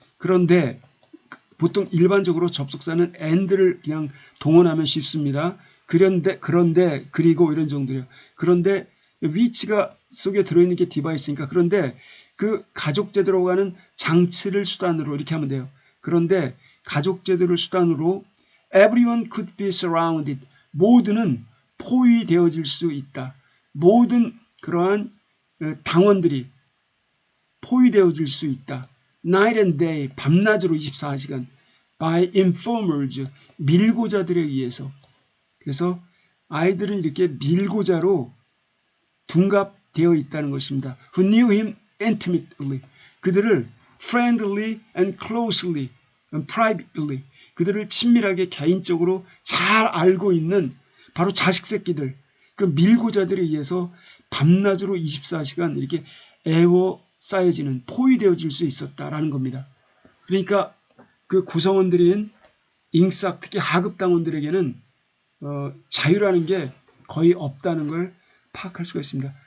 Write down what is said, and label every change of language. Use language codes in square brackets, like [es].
[ko] 그런데 보통 일반적으로 접속사는 and를 그냥 동원하면 쉽습니다. 그런데 그리고 이런 정도예요. 그런데 which가 속에 들어있는 게 디바이스니까 그런데 그 가족제도라고 하는 장치를 수단으로 이렇게 하면 돼요. 그런데 가족제도를 수단으로 [en] everyone could be surrounded. [ko] 모두는 포위되어질 수 있다. 모든 그러한 당원들이 포위되어질 수 있다. [en] Night and day, [ko] 밤낮으로 24시간. [en] By informers, [ko] 밀고자들에 의해서. 그래서 아이들은 이렇게 밀고자로 둔갑되어 있다는 것입니다. [en] Who knew him intimately. 그들을 friendly and closely and privately. [ko] 그들을 친밀하게 개인적으로 잘 알고 있는 바로 자식 새끼들. 그 밀고자들에 의해서 밤낮으로 24시간 이렇게 에워싸여지는 포위되어질 수 있었다라는 겁니다. 그러니까 그 구성원들인 잉싹 특히 하급당원들에게는 자유라는 게 거의 없다는 걸 파악할 수가 있습니다.